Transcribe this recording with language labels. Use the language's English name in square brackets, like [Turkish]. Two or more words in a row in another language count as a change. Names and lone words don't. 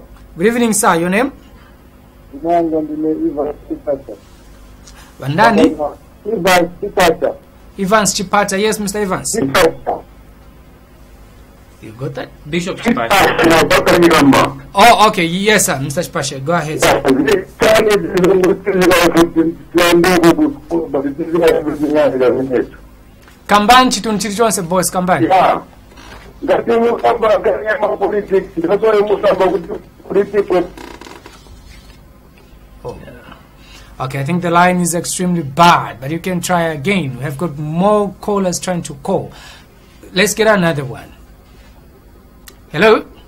[English] Good evening, sir. Your name? Vandani? Evans Chipata. Yes, Mr. Evans. You got that? Bishop Chipata. Oh, okay. Yes, sir. Mr. Chipata. Go ahead, sir. [Nyanja] Kambani chitundu chili chonse boss Kambani. [English] Yeah. Oh. Okay, I think the line is extremely bad, but you can try again. We have got more callers trying to call. Let's get another one. Hello?